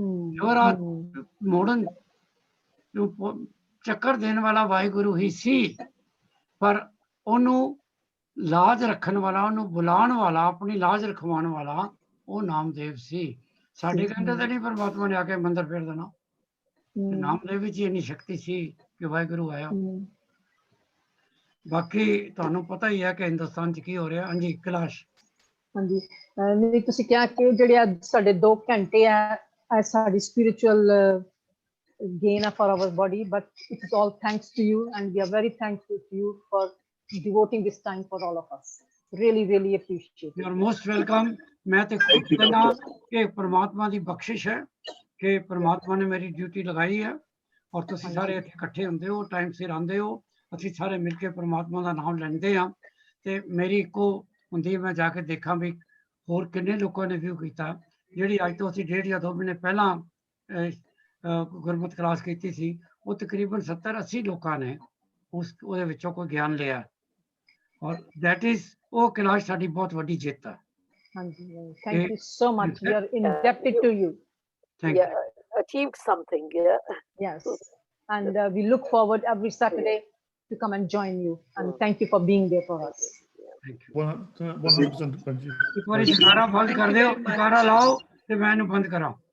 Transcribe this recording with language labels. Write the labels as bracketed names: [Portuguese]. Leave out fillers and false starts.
[Punjabi] ਦਿਓਰਾ ਮੋੜਨ ਨੂੰ ਚੱਕਰ ਦੇਣ ਵਾਲਾ ਵਾਹਿਗੁਰੂ ਹੀ ਸੀ, ਪਰ ਉਹਨੂੰ ਲਾਜ ਰੱਖਣ ਵਾਲਾ, ਉਹਨੂੰ ਬੁਲਾਉਣ ਵਾਲਾ, ਆਪਣੀ ਲਾਜ ਰਖਵਾਉਣ ਵਾਲਾ ਉਹ ਨਾਮਦੇਵ ਸੀ। ਸਾਡੇ ਕਹਿੰਦੇ ਤਾਂ ਨਹੀਂ ਪਰਮਾਤਮਾ ਨੇ ਆ ਕੇ ਮੰਦਰ ਫੇਰ ਦੇਣਾ। ਨਾਮਦੇਵ ਵਿੱਚ ਇੰਨੀ ਸ਼ਕਤੀ ਸੀ ਕਿ ਵਾਹਿਗੁਰੂ ਆਇਆ। ਬਾਕੀ ਤੁਹਾਨੂੰ ਪਤਾ ਹੀ ਹੈ ਕਿ ਹਿੰਦੁਸਤਾਨ 'ਚ ਕੀ ਹੋ ਰਿਹਾ। ਹਾਂਜੀ ਕੈਲਾਸ਼। ਹਾਂਜੀ, ਨਹੀਂ ਤੁਸੀਂ ਕਿਹਾ ਕਿ ਜਿਹੜੇ ਅੱਜ ਸਾਡੇ 2 ਘੰਟੇ ਆ ਸਾਡੀ spiritual [English] gain for our body, but it is all thanks to you and we are very thankful to you for devoting this time for all of us. Really appreciate it. You are most welcome. [Punjabi] मैं तो खुद कहना कि परमात्मा की बख्शिश है कि परमात्मा ने मेरी ड्यूटी लगाई है और तुसी सारे इकट्ठे होंदे हो, टाइम सिर आंदे हो, ਅਸੀਂ ਸਾਰੇ ਮਿਲ ਕੇ ਪਰਮਾਤਮਾ ਦਾ ਨਾਮ ਲੈਂਦੇ ਹਾਂ। ਤੇ ਮੇਰੀ ਇੱਕੋ ਹੁੰਦੀ ਮੈਂ ਜਾ ਕੇ ਦੇਖਾਂ ਵੀ ਹੋਰ ਕਿੰਨੇ ਲੋਕਾਂ ਨੇ ਵਿਊ ਕੀਤਾ। ਜਿਹੜੀ ਅੱਜ ਤੋਂ ਅਸੀਂ 1.5 ਜਾਂ 2 ਮਹੀਨੇ ਪਹਿਲਾਂ ਗੁਰਮਤ ਕਲਾਸ ਕੀਤੀ ਸੀ, ਉਹ ਤਕਰੀਬਨ 70-80 ਲੋਕਾਂ ਨੇ ਉਹਦੇ ਵਿੱਚੋਂ ਕੋਈ ਗਿਆਨ ਲਿਆ। [English] ਔਰ that is [Punjabi] ਉਹ ਕਲਾਸ ਸਾਡੀ ਬਹੁਤ ਵੱਡੀ ਜਿੱਤ ਹੈ। [English] ਹਾਂਜੀ, thank you so much, we are indebted to you. Thank you. Achieved something, yeah. Yes, and we look forward every Saturday to come and join you, and thank you for being there for us. Thank you. [Punjabi] 100% ਪੰਜੀ। ਇੱਕ ਵਾਰੀ ਜਕਾਰਾ ਬੰਦ ਕਰ ਦਿਓ, ਜਕਾਰਾ ਲਾਓ ਤੇ ਮੈਂ ਇਹਨੂੰ ਬੰਦ ਕਰਾਂ।